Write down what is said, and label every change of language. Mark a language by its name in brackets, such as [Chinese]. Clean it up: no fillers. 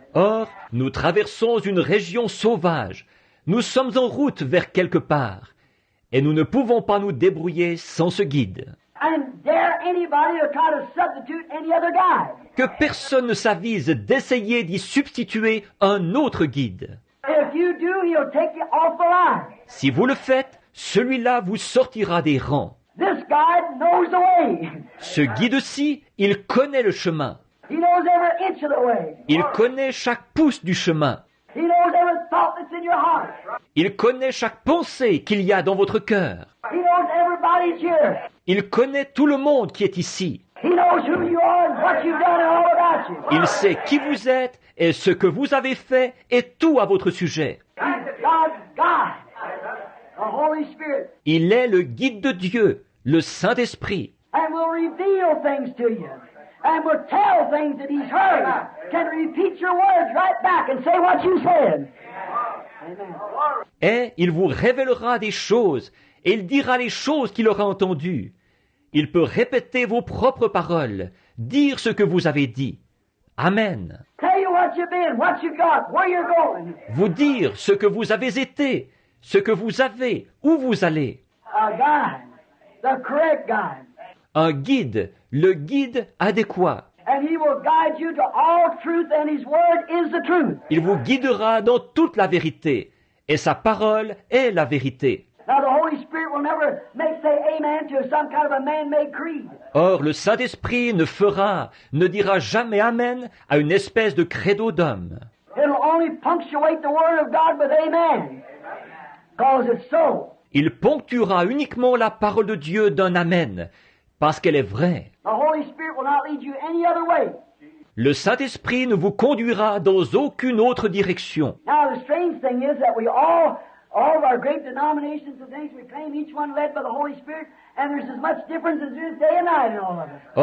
[French] Or, nous traversons une région sauvage. Nous sommes en route vers quelque part, et nous ne pouvons pas nous débrouiller sans ce guide. [English] And dare anybody to try to substitute any other guide. [French] Que personne ne s'avise d'essayer d'y substituer un autre guide. [English] If you do, he'll take you off the line. [French] Si vous le faites, celui-là vous sortira des rangs. [English] This guide knows the way. [French] Ce guide-ci, il connaît le chemin. [English] He knows every inch of the way. [French] Il connaît chaque pouce du chemin. [English] He knows every thought that's in your heart. [French] Il connaît chaque pensée qu'il y a dans votre cœur. [English] He knows everybody's here. [French] Il connaît tout le monde qui est ici. [English] He knows who you are and what you've done and all about you. [French] Il sait qui vous êtes et ce que vous avez fait et tout à votre sujet. [English] He's God's guide, the Holy Spirit, [French] Il est le guide de Dieu, le Saint-Esprit. [English] and will reveal things to you, and will tell things that He's heard, can repeat your words right back and say what you said. Amen. [French] Et il vous révélera des choses, et il dira les choses qu'il aura entendues. Il peut répéter vos propres paroles, dire ce que vous avez dit. Amen. [English] Tell you what you've been, what you got, where you're going. [French] Vous dire ce que vous avez été, ce que vous avez, où vous allez. [English] A guide, the correct guide. [French] Un guide, le guide adéquat. [English] And He will guide you to all truth, and His word is the truth. [French] Il vous guidera dans toute la vérité, et sa parole est la vérité. [English] Now the Holy Spirit will never say amen to some kind of a man-made creed. [French] Or, le Saint-Esprit ne dira jamais Amen à une espèce de credo d'homme. [English] It'll only punctuate the word of God with amen, because it's so. [French] Il ponctuera uniquement la parole de Dieu d'un Amen, parce qu'elle est vraie. [English] The Holy Spirit will not lead you any other way. [French] Le Saint-Esprit ne vous conduira dans aucune autre direction. [English] Now the strange thing is that we all of our great denominations and things, we claim each one led by the Holy Spirit, and there's as much difference as there is day and night in all of it.